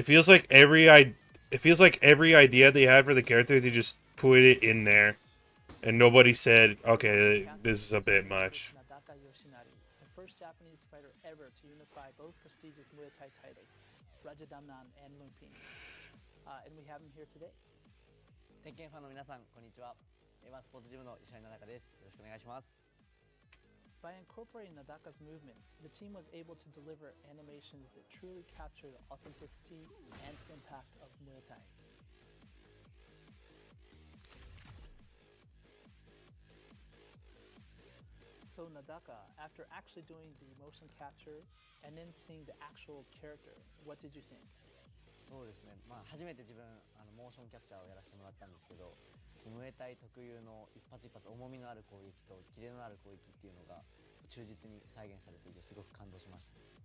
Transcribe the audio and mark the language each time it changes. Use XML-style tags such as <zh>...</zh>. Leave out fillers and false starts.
<en>It feels like every idea they had for the character, they just put it in there. And nobody said, okay, this is a bit much. Nadaka Yoshinari, the first Japanese fighter ever to unify both prestigious Muay Thai titles, Rajadamnan and Lumpini. And we have him here today.</en> <ja>鉄拳ファンの皆さん、こんにちは。ワンスポーツジムの石原奈々です。よろしくお願いします。</ja> <en>By incorporating Nadaka's movements, the team was able to deliver animations that truly capture the authenticity and impact of Muay Thai. So Nadaka, after actually doing the motion capture and then seeing the actual character, what did you think?</en> <ja>そうですね。初めて自分モーションキャプチャーをやらせてもらったんですけど、ムエタイ特有の一発一発重みのある攻撃とキレのある攻撃っていうのが忠実に再現されていてすごく感動しました。</ja>